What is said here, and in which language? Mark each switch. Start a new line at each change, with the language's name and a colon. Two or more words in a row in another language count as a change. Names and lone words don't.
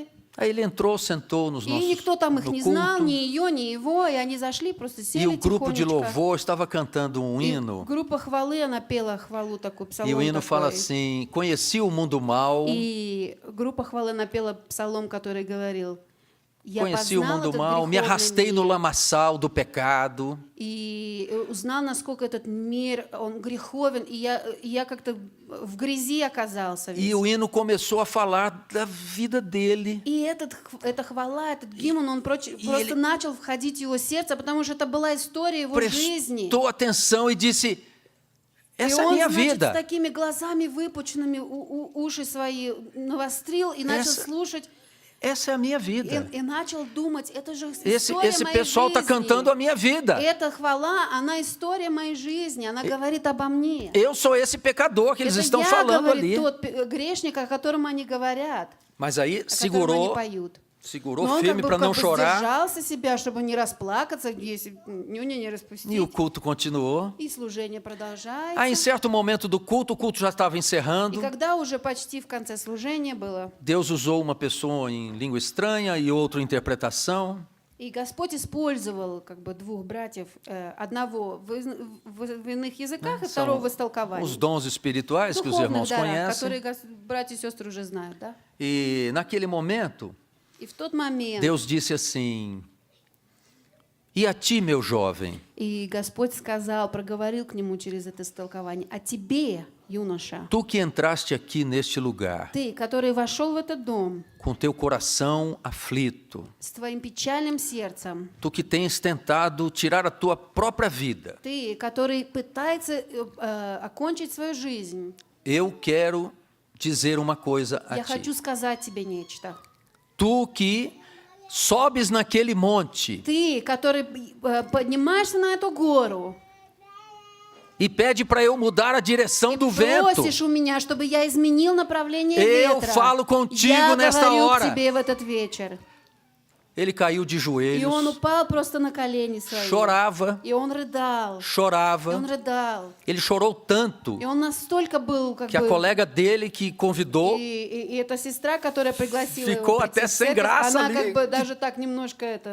Portuguese: Aí ele entrou, sentou nos
Russian: И
Portuguese: nossos
Russian: никто там их
Portuguese: no
Russian: не знал, ни
Portuguese: culto.
Russian: ее, ни его, и они зашли, просто
Portuguese: E
Russian: сели
Portuguese: o grupo de
Russian: тихонечко.
Portuguese: louvor estava cantando um
Russian: И
Portuguese: hino.
Russian: группа хвалы, она пела хвалу такой,
Portuguese: E
Russian: псалом
Portuguese: o hino fala
Russian: такой.
Portuguese: assim: conheci o mundo mal,
Russian: И группа хвалы напела псалом, который говорил: «Я
Portuguese: conheci o
Russian: познал
Portuguese: mundo
Russian: этот
Portuguese: mal, me
Russian: греховный
Portuguese: arrastei no
Russian: мир,
Portuguese: lamaçal do pecado.
Russian: и узнал, насколько этот мир, он греховен, и я как-то в грязи оказался
Portuguese: E
Russian: весь».
Portuguese: o hino começou a falar da vida dele.
Russian: И эта хвала, этот гимн, он просто
Portuguese: ele-
Russian: начал входить в его сердце, потому что это была история его жизни.
Portuguese: Prestou atenção e disse:
Russian: И
Portuguese: essa é a
Russian: он,
Portuguese: minha
Russian: значит, с
Portuguese: vida.
Russian: такими глазами выпученными, уши свои навострил и начал
Portuguese: Essa-
Russian: слушать,
Portuguese: Essa é a minha vida.
Russian: и начал думать, это же
Portuguese: Esse
Russian: история моей
Portuguese: pessoal está
Russian: жизни.
Portuguese: cantando a minha vida.
Russian: Эта хвала, она история моей жизни, она говорит обо мне.
Portuguese: Eu sou esse pecador que eles
Russian: Это
Portuguese: estão
Russian: я,
Portuguese: falando ali.
Russian: говорит, тот грешник, о котором они говорят,
Portuguese: Mas aí
Russian: о котором они
Portuguese: segurou
Russian: поют.
Portuguese: Segurou
Russian: Но он
Portuguese: firme para não chorar.
Russian: сдержался себя, чтобы не расплакаться, если нюня не
Portuguese: E o
Russian: распустить.
Portuguese: culto continuou.
Russian: И служение продолжается.
Portuguese: Aí, em certo momento do culto, o culto já estava
Russian: И
Portuguese: encerrando.
Russian: когда уже почти в конце служения было,
Portuguese: Deus usou uma pessoa em língua estranha e outra interpretação.
Russian: и Господь использовал как бы двух братьев, одного в иных языках, и второго в истолковании.
Portuguese: Os dons espirituais que os
Russian: Духовных
Portuguese: irmãos
Russian: дарах,
Portuguese: conhecem.
Russian: которые братья и сестры уже знают, да?
Portuguese: E naquele momento,
Russian: И в тот момент,
Portuguese: Deus disse assim: E a ti, meu jovem,
Russian: и Господь сказал, проговорил к нему через это истолкование: «А тебе, юноша,
Portuguese: tu que entraste aqui neste lugar,
Russian: ты, который вошел в этот дом
Portuguese: com teu coração aflito,
Russian: с твоим печальным сердцем,
Portuguese: tu que tens tentado tirar a tua própria vida,
Russian: ты, который пытается окончить свою жизнь,
Portuguese: eu quero dizer uma coisa a
Russian: я
Portuguese: ti.
Russian: хочу сказать тебе нечто.
Portuguese: Tu que sobes naquele monte
Russian: Ты, который поднимаешься на эту гору
Portuguese: e pede para eu mudar a direção
Russian: и
Portuguese: do vento,
Russian: просишь у меня, чтобы я изменил направление
Portuguese: Eu
Russian: ветра.
Portuguese: falo contigo
Russian: Я
Portuguese: nesta
Russian: говорю
Portuguese: hora.
Russian: к тебе в этот вечер.
Portuguese: ele caiu de
Russian: И он
Portuguese: joelhos,
Russian: упал просто на колени свои.
Portuguese: chorava,
Russian: И он рыдал. И
Portuguese: chorava.
Russian: он рыдал.
Portuguese: Ele chorou tanto
Russian: И он настолько был как
Portuguese: que a
Russian: бы...
Portuguese: colega dele que convidou
Russian: И эта сестра, которая пригласила
Portuguese: Ficou
Russian: его
Portuguese: até
Russian: прийти в
Portuguese: sem
Russian: церковь,
Portuguese: graça
Russian: она
Portuguese: ali.
Russian: как бы даже так немножко это...